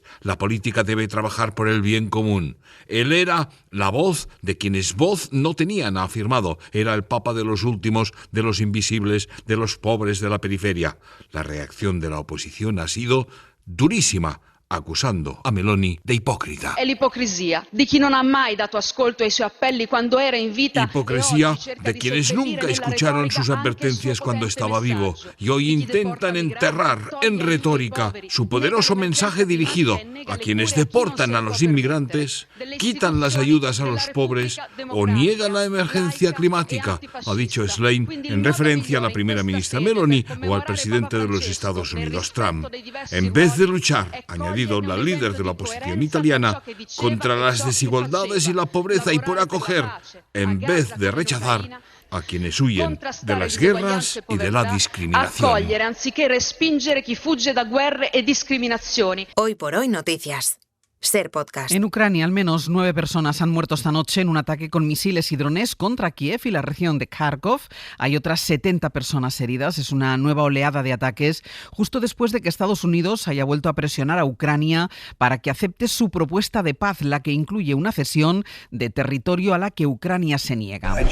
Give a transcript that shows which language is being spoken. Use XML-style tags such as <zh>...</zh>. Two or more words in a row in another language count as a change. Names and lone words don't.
<es>La política debe trabajar por el bien común. Él era la voz de quienes voz no tenían, ha afirmado. Era el Papa de los últimos, de los invisibles, de los pobres de la periferia. La reacción de la oposición ha sido durísima, accusando a Meloni de hipócrita.</es> <it>È l'ipocrisia di chi non ha mai dato ascolto ai suoi appelli quando era in vita.</it> <es>Hipocresía de quienes nunca escucharon sus advertencias cuando estaba vivo y hoy intentan enterrar en retórica su poderoso mensaje dirigido a quienes deportan a los inmigrantes, quitan las ayudas a los pobres o niegan la emergencia climática, ha dicho Schlein en referencia a la primera ministra Meloni o al presidente de los Estados Unidos, Trump. En vez de luchar, añadió la líder de la oposición italiana, contra las desigualdades y la pobreza y por acoger, en vez de rechazar, a quienes huyen de las guerras y de la discriminación.</es> <it>Accogliere anziché respingere chi fugge da guerre e discriminazioni.</it> <es>Hoy por hoy noticias. Ser Podcast. En Ucrania, al menos 9 personas han muerto esta noche en un ataque con misiles y drones contra Kiev y la región de Kharkov. Hay otras 70 personas heridas. Es una nueva oleada de ataques justo después de que Estados Unidos haya vuelto a presionar a Ucrania para que acepte su propuesta de paz, la que incluye una cesión de territorio a la que Ucrania se niega.</es>